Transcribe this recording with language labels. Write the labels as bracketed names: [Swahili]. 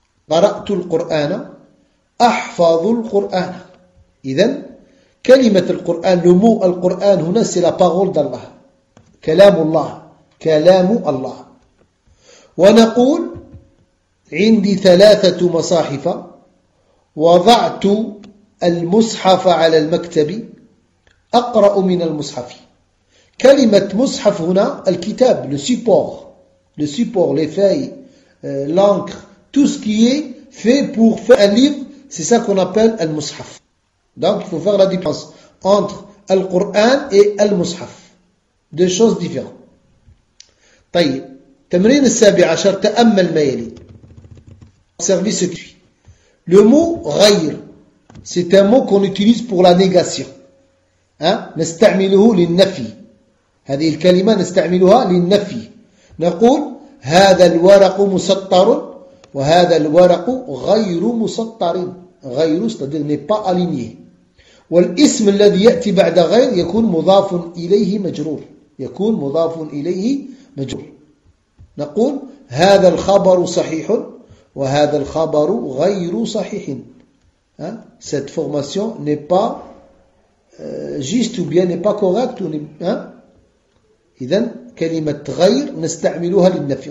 [Arabic] قرأت القرآن أحفظ القرآن إذن كلمة القرآن لمو القرآن هنا [French] سي لا باغول دالله [Arabic] كلام الله كلام الله ونقول عندي ثلاثة مصاحف وضعت المصحف على المكتب أقرأ من المصحف كلمة مصحف هنا الكتاب [French] le support le support, les feuilles, l'encre, tout ce qui est fait pour faire un livre, c'est ça qu'on appelle al-mushaf. Donc il faut faire la différence entre al-Qur'an et al-mushaf. Deux choses différentes. [Arabic] طيب تمرين السابع عشر تأمل ما يلي. [French] Observez ce qui suit. Le mot غير, c'est un mot qu'on utilise pour la négation. [Arabic] نستعمله للنفي. هذه الكلمة نستعملها للنفي. نقول هذا الورق مسطر وهذا الورق غير مسطر. غير [French] c'est-à-dire n'est pas aligné. [Arabic] والاسم الذي يأتي بعد غير يكون مضاف إليه مجرور. يكون مضاف إليه مجرور. نقول هذا الخبر صحيح وهذا الخبر غير صحيح. [French] Cette formation n'est pas juste ou bien n'est pas correcte. [Arabic] إذن كلمة غير نستعملها للنفي.